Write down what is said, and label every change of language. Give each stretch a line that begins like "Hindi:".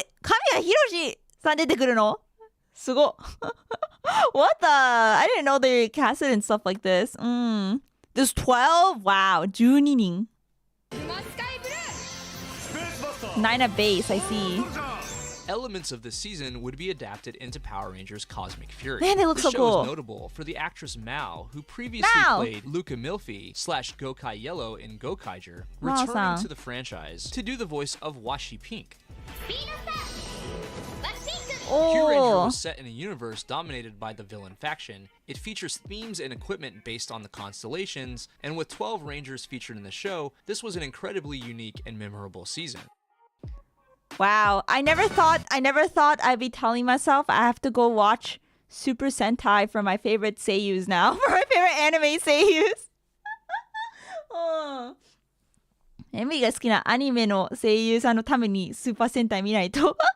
Japanese: Kamiya Hiroshi-san 出てくるの? すご.
English: What the? I didn't know they casted and stuff like this. There's 12? Wow, 12人.9 at base, I see. Elements of the season would be adapted into Power Rangers Cosmic Fury. Man, they look the so show cool. is notable for the actress Mao, who previously played Luca Milfi / Gokai Yellow in Gokaiger, returning Mao-san. to the franchise to do the voice of Washi Pink. Q Ranger was set in a universe dominated by the villain faction. It features themes and equipment based on the constellations, and with 12 Rangers featured in the show, this was an incredibly unique and memorable season. Wow, I never thought I'd be telling myself I have to go watch Super Sentai for my favorite seiyus now. For my favorite anime seiyus.
Japanese: エミが好きなアニメの声優さんのためにスーパー戦隊見ないと。